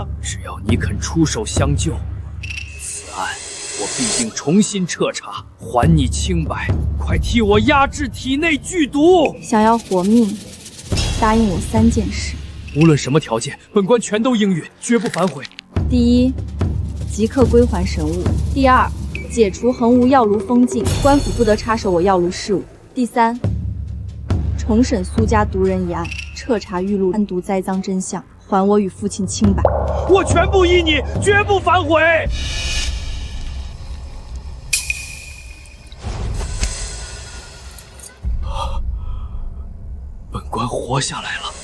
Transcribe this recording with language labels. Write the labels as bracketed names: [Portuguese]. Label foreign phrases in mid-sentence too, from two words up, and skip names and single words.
[Chinese] 只要你肯出手相救，此案我必定重新徹查，還你清白。快替我壓制體內劇毒！想要活命，答應我3件事。無論什麼條件，本官全都應允，絕不反悔。第一， 即刻歸還神物。第二，解除衡无药炉封禁，官府不得插手我药炉事務。第三，重审蘇家毒人一案，彻查玉露安毒栽赃真相，还我與父親清白。我全部依你，絕不反悔。本官活下来了。